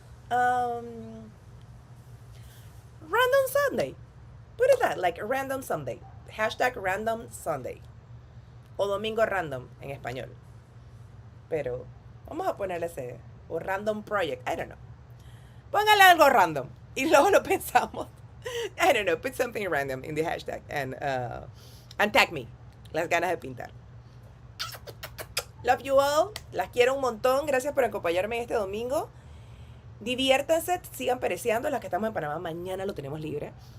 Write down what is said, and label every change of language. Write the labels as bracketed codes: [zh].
[en] Random Sunday. Put it that, like random Sunday. Hashtag random Sunday. [es] O domingo random en español. Pero vamos a ponerle ese, o [en] random project, I don't know. [es] Póngale algo random y luego lo pensamos. [en] I don't know, put something random in the hashtag and tag me. [es] Las ganas de pintar. [en] Love you all. [es] Las quiero un montón. Gracias por acompañarme este domingo. Diviértanse, sigan pereceando. Las que estamos en Panamá, mañana lo tenemos libre.